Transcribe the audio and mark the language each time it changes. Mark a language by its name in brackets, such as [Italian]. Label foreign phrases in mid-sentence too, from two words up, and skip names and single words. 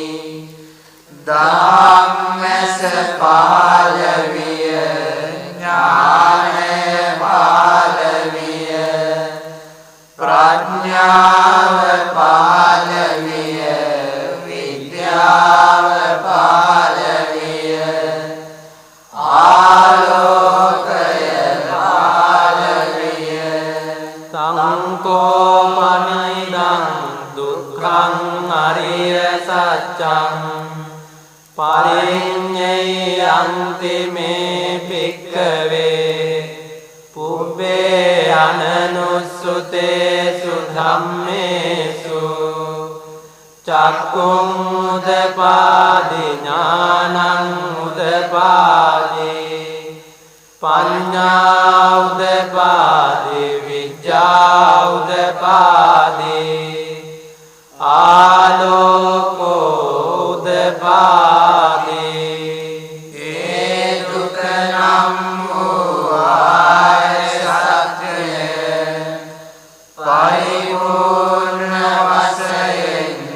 [Sinhala] ධම්මස පහළ විය ඥානය පහළ විය ප්‍රඥාව පහළ විය විද්‍යාව පහළ විය ආලෝකය පහළ විය. [Pali] සංකෝපනිදං දුක්ඛං අරිය සත්‍යං පරිඤ්ඤයන්ති මේ භික්ඛවේ පුබ්බේ අනනුස්සුතේසු ධම්මේසු චක්ඛුං උදපාදි ඥානං උදපාදි පඤ්ඤා උදපාදි විඤ්ඤා උදපාදි ආලෝකෝ උදපාදි. [Sinhala] ඒ දුක නම් වූ ආර්ය සත්‍යය පරිපූර්ණ වශයෙන්